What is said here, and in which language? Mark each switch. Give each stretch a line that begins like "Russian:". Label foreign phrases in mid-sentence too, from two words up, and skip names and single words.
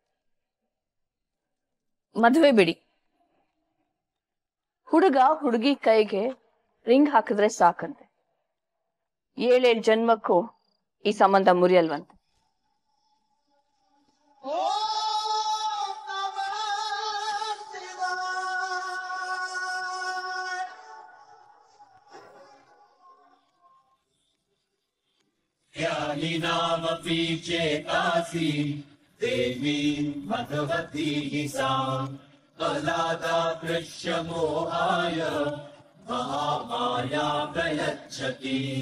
Kannada: ಮದ್ವೆ ಬಿಡಿ, ಹುಡುಗ ಹುಡುಗಿ ಕೈಗೆ ರಿಂಗ್ ಹಾಕಿದ್ರೆ ಸಾಕಂತೆ. 7 ಜನ್ಮಕ್ಕೂ ಈ ಸಂಬಂಧ ಮುರಿಯಲ್ವಂತೆ.
Sanskrit: ज्ञानिनामपि चेतासि देवी भगवती सा अलादाकृष्य मोहाय महामाया प्रयच्छति.